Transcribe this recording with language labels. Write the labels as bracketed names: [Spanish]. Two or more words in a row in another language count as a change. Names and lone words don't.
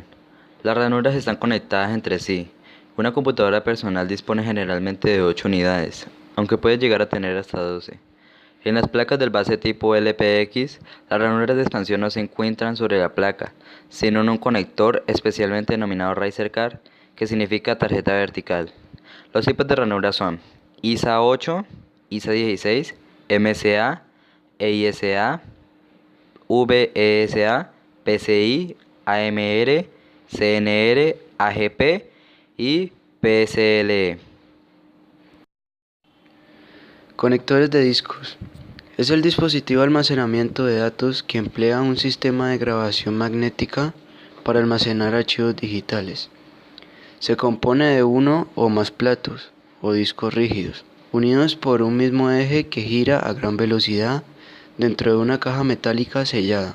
[Spanish] Las ranuras están conectadas entre sí. Una computadora personal dispone generalmente de 8 unidades, aunque puede llegar a tener hasta 12. En las placas del base tipo LPX, las ranuras de expansión no se encuentran sobre la placa, sino en un conector especialmente denominado Riser Card, que significa tarjeta vertical. Los tipos de ranuras son ISA 8, ISA 16, MSA, EISA, VESA, PCI, AMR, CNR, AGP y PSLE. Conectores de discos. Es el dispositivo de almacenamiento de datos que emplea un sistema de grabación magnética para almacenar archivos digitales. Se compone de uno o más platos o discos rígidos, unidos por un mismo eje que gira a gran velocidad dentro de una caja metálica sellada.